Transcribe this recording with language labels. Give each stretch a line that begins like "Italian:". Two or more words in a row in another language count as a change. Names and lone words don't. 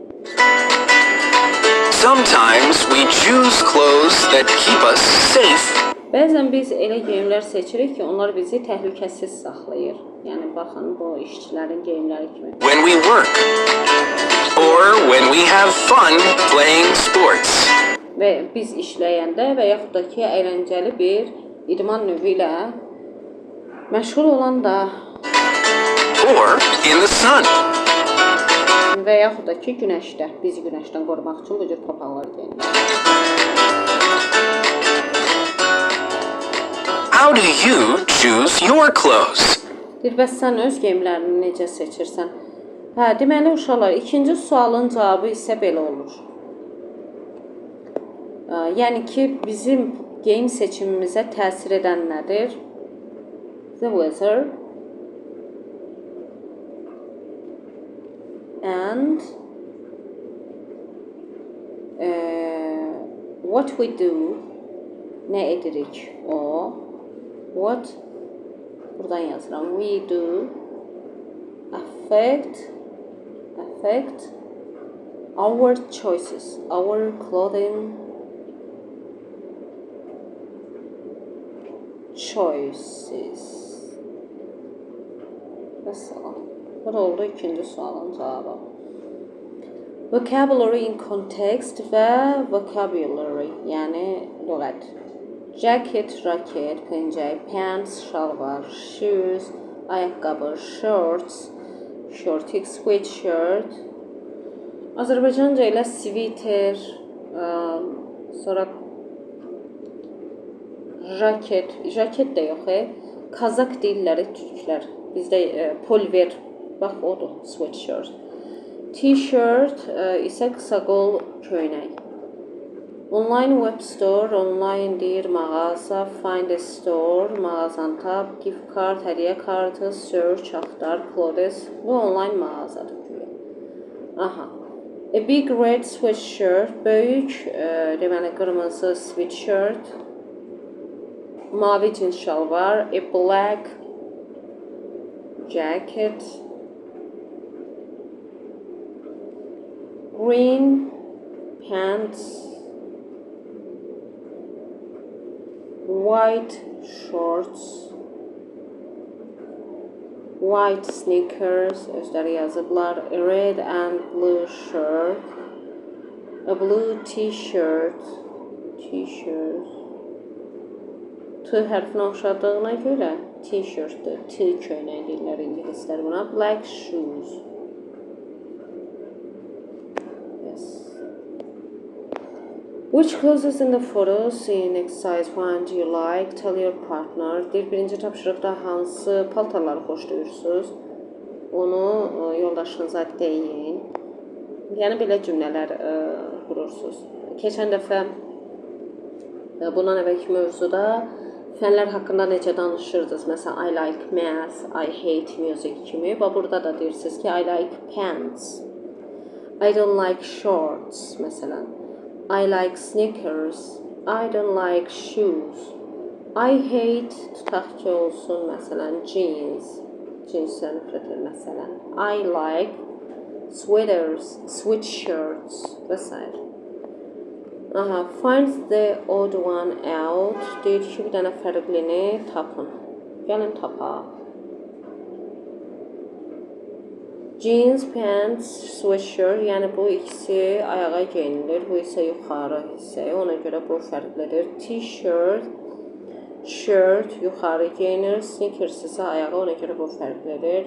English: Sometimes we choose clothes that keep us safe.
Azerbaijani: Bəzən biz elə geyimlər seçirik ki, onlar bizi təhlükəsiz saxlayır. Yəni baxın bu işçilərin geyimləri kimi.
English: When we work. Or when we have fun playing sports.
Azerbaijani: Və biz işləyəndə və yaxud da ki, əyləncəli bir idman növü ilə məşğul olanda
English: Or in the sun.
Azerbaijani: və yaxud da ki, günəşdə, bizi günəşdən qorumaq üçün bu cür papaqlar geyinirik.
English: How do you choose your clothes?
Azerbaijani: Deyir, bəs sən öz geyimlərini necə seçirsən? Hə, deməli uşaqlar, ikinci sualın cavabı isə belə olur. Yəni ki, bizim geyim seçimimizə təsir edən nədir?
English: The weather and what we do,
Azerbaijani: nə edirik o, what, buradan yazıram,
English: we do affect our choices, our clothing choices.
Azerbaijani: Mesela, bu da oldu ikinci sualın cevabı.
English: Vocabulary in context və vocabulary,
Azerbaijani: yəni lüğət.
English: Jacket, raket, pencək, pants, şalvar, shoes, ayaqqabı, shorts, shortik, sweatshirt.
Azerbaijani: Azərbaycanca ilə sviter, sonra jaket də yox, Kazak dilləri türklər. Bizdə polver, bax odur, sweatshirt. T-shirt isə qısa qol köynək.
English: Online web store, online
Azerbaijani: deyir mağaza,
English: find a store,
Azerbaijani: mağazanı tap,
English: gift card,
Azerbaijani: hədiyyə kartı, search, axtar, clothes. Bu online mağazadır güya.
English: Aha. A big red sweatshirt,
Azerbaijani: böyük, deməli qırmızı
English: sweatshirt.
Azerbaijani: Mavi cins şalvar,
English: a black jacket. Green pants. White shorts, white sneakers,
Azerbaijani: özləri yazıblar,
English: a red and blue shirt, a blue t-shirt,
Azerbaijani: T hərfinə oxşadığına görə t-shirtdir, T köynək deyirlər ingilislər buna,
English: black shoes. Yes. Which clothes in the photos in exercise 1 do you like? Tell your partner.
Azerbaijani: Deyir, birinci tapşırıqda hansı paltarları xoşlayırsınız? Onu yoldaşınıza deyin. Yəni, belə cümlələr qurursunuz. Keçən dəfə bundan əvvəlki mövzuda fənlər haqqında necə danışırdınız? Məsələn,
English: I like math, I hate music
Azerbaijani: kimi. Və burada da deyirsiniz ki,
English: I like pants. I don't like shorts, məsələn. I like sneakers. I don't like shoes. I hate,
Azerbaijani: tutaq ki olsun, məsələn, jeans. Jeansdən nifrət edir, məsələn.
English: I like sweaters, sweatshirts və s. Aha, find the odd one out.
Azerbaijani: Deyir ki, bir dənə fərqlini tapın. Gəlin tapaq.
English: Jeans, pants, sweatshirt,
Azerbaijani: yəni bu ikisi ayağa geyinilir, bu isə yuxarı hissəyə, ona görə bu fərqlidir.
English: T-shirt, shirt,
Azerbaijani: yuxarı geyinir, sneakers isə ayağa, ona görə bu fərqlidir.